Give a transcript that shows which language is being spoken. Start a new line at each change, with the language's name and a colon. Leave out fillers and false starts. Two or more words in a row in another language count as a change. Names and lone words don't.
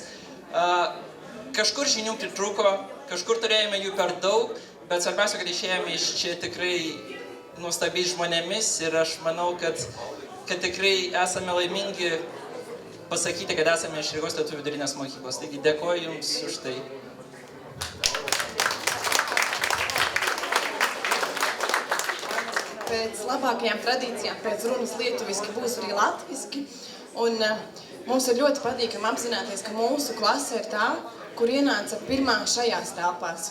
Lithuanian: Kažkur žinių pritrūko, kažkur turėjome jų per daug, bet svarbiausia, kad išėjome iš čia tikrai nuostabiais žmonėmis ir aš manau, kad tikrai esame laimingi pasakyti, kad esame iš Rygos lietuvių vidurinės mokyklos. Taigi dėkoju Jums už tai.
Latvian: Pēc labākajām tradīcijām, pēc runas lietuviski būs arī latviski. Un mums ir ļoti patīkami apzināties, ka mūsu klase ir tā, kur ienāca pirmā šajās telpās.